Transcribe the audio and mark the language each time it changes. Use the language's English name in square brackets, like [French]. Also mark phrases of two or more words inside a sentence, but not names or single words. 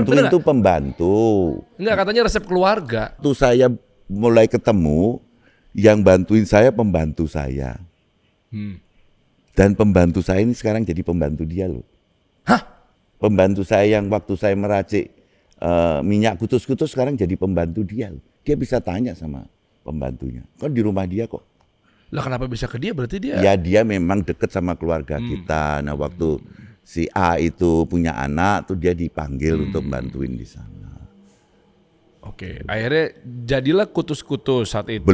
[Indonesian] bantuin itu pembantu. Enggak, katanya resep keluarga. Tuh saya mulai ketemu, yang bantuin saya pembantu saya. Dan pembantu saya ini sekarang jadi pembantu dia loh. Hah? Pembantu saya yang waktu saya meracik minyak kutus-kutus sekarang jadi pembantu dia loh. Dia bisa tanya sama pembantunya. Kan di rumah dia kok. Lah kenapa bisa ke dia? Berarti dia... Ya dia memang deket sama keluarga kita. Nah waktu si A itu punya anak, tuh dia dipanggil untuk bantuin di sana. Oke, akhirnya jadilah kutus-kutus saat itu.